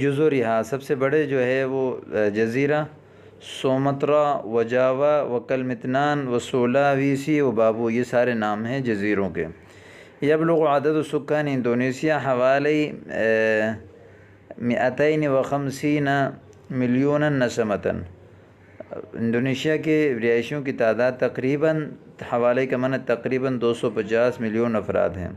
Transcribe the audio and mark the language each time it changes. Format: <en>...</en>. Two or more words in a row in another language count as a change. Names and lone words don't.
<ur>سے بڑے جو ہے وہ جزیرہ سومترا و جاوا و کلمتنان و سولاویسی و بابو، یہ سارے نام ہیں جزیروں کے۔</ur> <ar>یبلغ عدد سکان انڈونیشیا حوالی 250 ملین نسمتاً۔</ar> <ur>انڈونیشیا کے رہائشیوں کی تعداد تقریباً، حوالے کا معنی تقریباً 250 ملین افراد ہیں۔</ur>